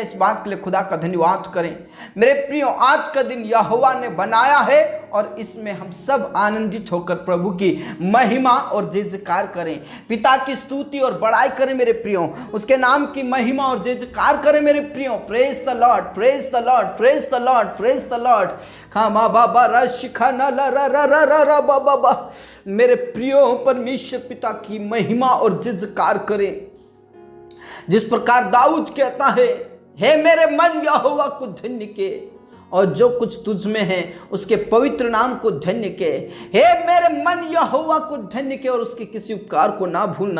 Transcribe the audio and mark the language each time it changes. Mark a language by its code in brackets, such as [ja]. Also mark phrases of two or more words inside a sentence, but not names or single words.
[hi] इस बात के लिए खुदा का धन्यवाद करें। मेरे प्रियो, आज का दिन यहोवा ने बनाया है और इसमें हम सब आनंदित होकर प्रभु की महिमा और जय जयकार करें, पिता की स्तुति और बड़ाई करें। मेरे प्रियो, उसके नाम की महिमा और जय जयकार करें। मेरे प्रियो, [en] praise the Lord, praise the Lord, praise the Lord, praise the Lord. खामा बाबा रशिखा न ल र र र र र बा बा। [hi] मेरे प्रियो, परमेश्वर पिता की महिमा और जय जयकार करें। जिस प्रकार दाऊद कहता है, हे मेरे मन यहोवा को धन्य के और जो कुछ तुझ में है उसके पवित्र नाम को धन्य के। हे मेरे मन यहोवा को धन्य के और उसके किसी उपकार को ना भूलना।